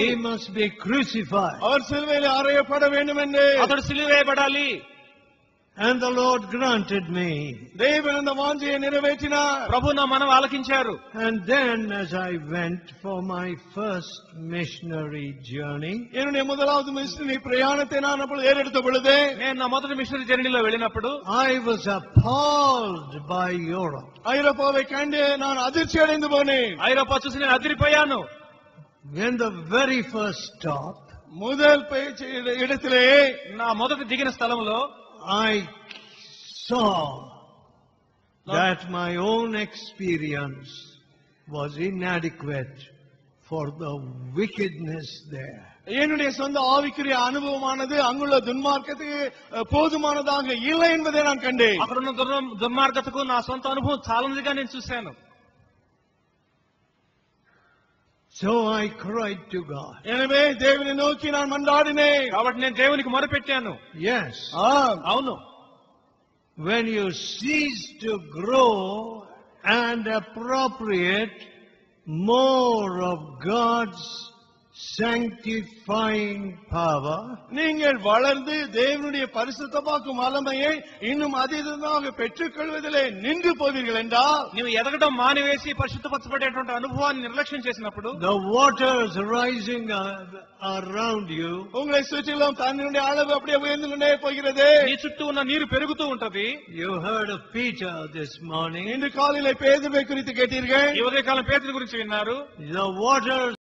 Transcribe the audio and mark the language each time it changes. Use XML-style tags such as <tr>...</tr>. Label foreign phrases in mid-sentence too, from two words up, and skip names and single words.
<en>He must be crucified.</en> <ta>அவர் சிலுவையில் அறையப்பட வேண்டும் என்று.</ta> <te>అతడు సిలువేయబడాలి.</te> <en>And the Lord granted me.</en> <ta>தேவன் அந்த வாஞ்சையை நிறைவேற்றினார்.</ta> <te>ప్రభు నా మనవి ఆలకించారు.</te> <en>And then as I went for my first missionary journey,</en> <ta>என்னுடைய முதலாவது மிஷனரி பிரயாணத்தை நான் அப்பொழுது ஏறெடுத்த பொழுது</ta> <te>నేను నా మొదటి</te> <en>missionary journey</en> <te>వెళ్ళినప్పుడు</te> <en>I was appalled by Europe.</en> <ta>ஐரோப்பாவை கண்டு நான் அதிர்ச்சி அடைந்து போனேன்.</ta> <te>ఐరోపా చూసి నేను అదిరిపోయాను.</te> <en>When the very first stop,</en> <ta>முதல் இடத்திலே</ta> <te>నా మొదటి దిగిన స్థలంలో</te> <en>I saw that my own experience was inadequate for the wickedness there.</en> <ta>என்னுடைய சொந்த ஆவிக்குரிய அனுபவமானது அங்குள்ள துன்மார்க்கத்துக்கு போதுமானதாக இல்லை என்பதை நான் கண்டேன்.</ta> <te>అక్కడున్న దుర్మార్గతకు నా సొంత అనుభవం చాలనిదిగా నేను చూశాను.</te> <en>So I cried to God.</en> <ta>எனவே தேவனை நோக்கி நான் மன்றாடினேன்.</ta> <te>కాబట్టి నేను దేవునికి మొరపెట్టాను.</te> <en>Yes.</en> <te>అవును.</te> <en>When you cease to grow and appropriate more of God's sanctifying power,</en> <ta>நீங்கள் வளர்ந்து தேவனுடைய பரிசுத்தமாக்கும் வல்லமையை இன்னும் அதிகமாக பெற்றுக்கொள்வதிலே நின்று போவீர்கள் என்றால்,</ta> <te>నీవు ఎదగడం మానివేసి పరిశుద్ధపరచబడేటువంటి అనుభవాన్ని నిర్లక్ష్యం చేసినప్పుడు</te> <en>the waters rising around you,</en> <ta>உங்களை சுற்றிலும் தண்ணீருடைய அளவு அப்படியே உயர்ந்து கொண்டே போகிறது.</ta> <te>నీ చుట్టూ ఉన్న నీరు పెరుగుతూ ఉంటది.</te> <en>you heard of Peter this morning.</en> <ta>இன்று காலையிலே பேதுருவை குறித்து கேட்டீர்கள்.</ta> <te>ఈ ఉదయకాలం పేతురు గురించి విన్నారు.</te> <en>The waters</en>